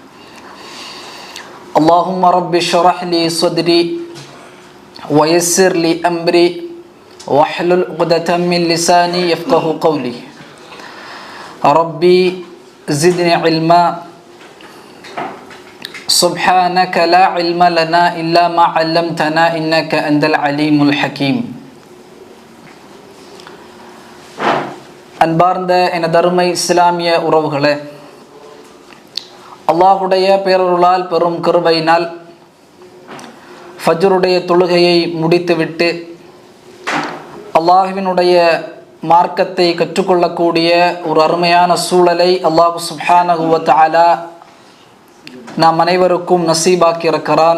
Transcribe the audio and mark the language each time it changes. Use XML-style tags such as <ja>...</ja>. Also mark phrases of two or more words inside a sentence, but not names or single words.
<ar>اللهم رب اشرح لي صدري ويسر لي أمري واحلل عقدة من لساني يفقه قولي. ربي زدني علما سبحانك لا علم لنا إلا ما علمتنا إنك أنت العليم الحكيم.</ar> <ta>அன்பார்ந்த எனதருமை இஸ்லாமிய உறவுகளே, அல்லாஹுடைய பேரருளால் பெரும் கிருபையினால் ஃபஜ்ருடைய தொழுகையை முடித்துவிட்டு அல்லாஹுவினுடைய மார்க்கத்தை கற்றுக்கொள்ளக்கூடிய ஒரு அருமையான சூழலை</ta> <ar>الله سبحانه وتعالى</ar> <ta>நாம் அனைவருக்கும் நசீபாக்கி இருக்கிறான்.</ta>